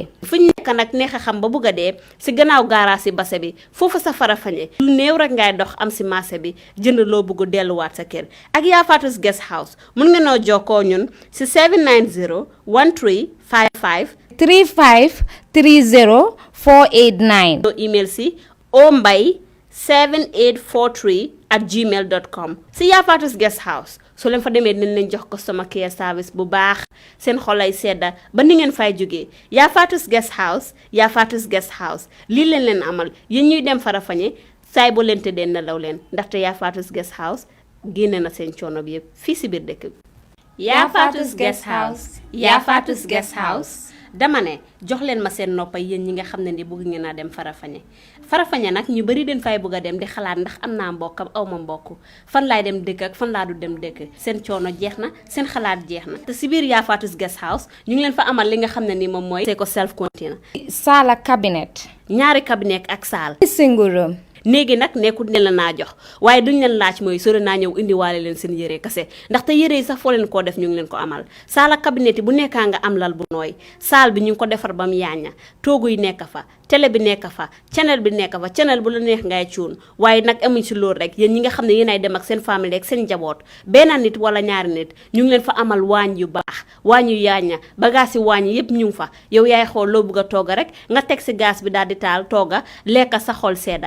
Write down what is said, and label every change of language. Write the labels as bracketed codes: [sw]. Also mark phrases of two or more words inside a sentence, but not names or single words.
[wo] fu ñu nekk nag neex a xam ba bëgg a dee si gannaaw gaaraas si base bi foofu sa Farafenni lu néew rek ngay dox am si marché bi jënd loo bëgg delluwaat sa kër ak Yaa Faatu's Guest House mun nga noo jokkoo ñun si 790 1355 35 30 489 email si ombay7843@gmail.com si Yaa Faatu's Guest House so leen fa demee dinañ leen jox [en] customer care service [wo] bu baax seen xolay sedda ba ni ngeen fay jógee Yaa Faatu's Guest House Yaa Faatu's Guest House lii leen amal yéen ñuy dem Farafenni saay boo leen tëddee nelaw leen ndaxte Yaa Faatu's Guest House génne na seen coono bi yëpp fii si biir dëkk bi. Yaa Faatu's Guest House Yaa Faatu's Guest House dama ne jox leen ma seen noppay yéen ñi nga xam ne ni bëgg ngeen a dem Farafenni nag ñu bari den fay bëgg a dem di xalaat ndax am naa mbokk aw ma mbokk fan laay dem dëkk ak fan laa du dem dëkk seen coono jeex na seen xalaat jeex na te si biir Yaa Faatu's Guest House ñu ngi leen fa amal li nga xam ne ni moom mooy c'est ko [en] self container [wo] saala cabinet ñaari cabinet ak saal [en] single room [wo] néegi nag nekkul ne la naa jox waaye duñ leen laaj mooy sori naa ñëw indiwaale leen seen yére kase ndaxte yére yi sax foo leen koo def ñu ngi leen ko amal saala cabinet yi bu nekkaa nga am lal bu nooy saal bi ñu ngi ko defar ba mu yaaña toogu yi nekk fa télé bi nekk fa channel bi nekk fa channel bu la neex ngay cuun waaye nag amuñ si loolu rek yéen ñi nga xam ne yéen ay dem ak seen famille ak seen njaboot benn nit wala ñaari nit ñu ngi leen fa amal waañ yu baax waañ yu yaaña bagage yi waañ yëpp ñu ngi fa yow yaay xool loo bëgg a tooga rek nga teg si gaz bi daal di taal tooga lekka sa xol sedda